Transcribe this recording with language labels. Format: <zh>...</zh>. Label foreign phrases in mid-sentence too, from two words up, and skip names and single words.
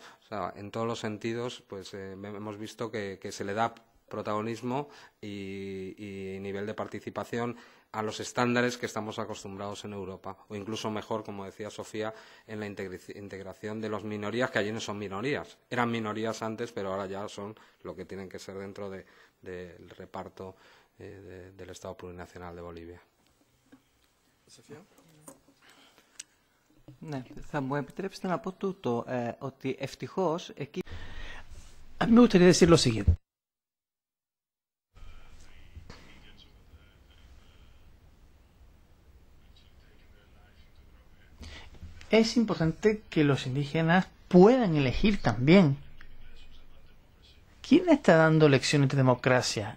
<es>O sea, en todos los sentidos pues hemos visto que se le da protagonismo y nivel de participación a los estándares que estamos acostumbrados en Europa, o incluso mejor, como decía Sofía, en la integración de las minorías, que allí no son minorías. Eran minorías antes, pero ahora ya son lo que tienen que ser dentro del reparto del Estado Plurinacional de Bolivia. Sofía?</es> <el>Ναι, θα μου επιτρέψετε να πω τούτο, ότι ευτυχώς εκεί...</el> <es>A mí me gustaría decir lo siguiente. Es importante que los indígenas puedan elegir también. ¿Quién está dando lecciones de democracia?</es>